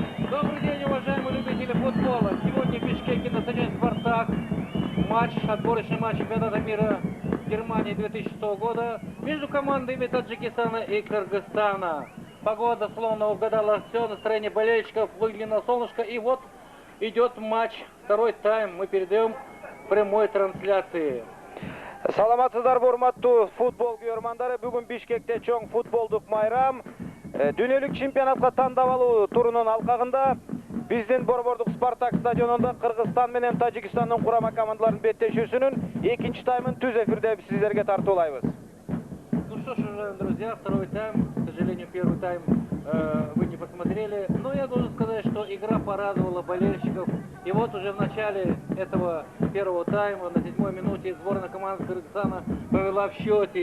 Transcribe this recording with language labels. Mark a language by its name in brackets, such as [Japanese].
[Russian] Добрый день, уважаемые любители футбола. Сегодня в Бишкеке на стадионе «Спартак» матч, отборочный матч чемпионата мира Германии 2006 года между командами Таджикистана и Кыргызстана. Погода словно угадала все, настроение болельщиков, выглянуло солнышко, и вот идет матч, второй тайм. Мы передаем в прямой трансляции. [Kyrgyz] Саламатсыздар, урматтуу футбол көрөрмандары. Бүгүн Бишкекте чоң футболдук майрам. Дүйнөлүк чемпионатка тандап алуу турунун алкагында биздин борбордук Спартак стадионунда Кыргызстан менен Тажикстандын курама командаларынын беттешүүсүнүн экинчи таймын түз эфирде сиздерге тартуулайбыз. [Russian] Ну что ж, уважаемые друзья, второй тайм. К сожалению, первый тайм вы не посмотрели. Но я должен сказать, что игра порадовала болельщиков. И вот уже в начале этого первого тайма, на 7-й минуте, сборная команды Кыргызстана повела в счете.